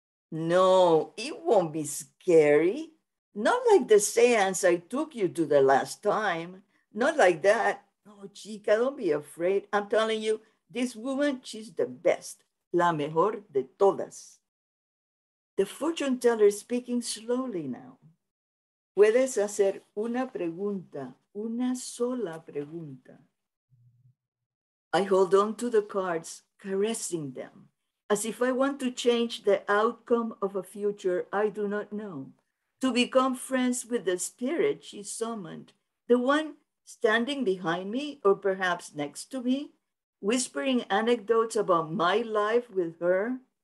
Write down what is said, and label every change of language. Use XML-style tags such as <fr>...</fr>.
<en>No, it won't be scary. Not like the seance I took you to the last time. Not like that. No, chica, don't be afraid. I'm telling you, this woman, she's the best.</en> <es>La mejor de todas.</es> <en>The fortune teller is speaking slowly now.</en> <es>Puedes hacer una pregunta, una sola pregunta.</es> <en>I hold on to the cards, caressing them, as if I want to change the outcome of a future I do not know, to become friends with the spirit she summoned, the one standing behind me or perhaps next to me, whispering anecdotes about my life with her.</en>